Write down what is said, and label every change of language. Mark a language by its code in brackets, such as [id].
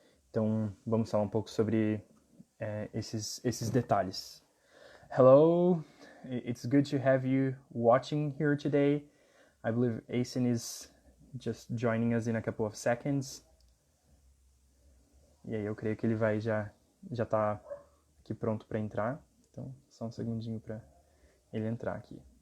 [pt] Então vamos falar um pouco sobre esses detalhes. [en] Hello, it's good to have you watching here today. I believe Eisen is just joining us in a couple of seconds. [pt] E aí eu creio que ele vai já tá aqui pronto para entrar. Então, só um segundinho para ele entrar aqui.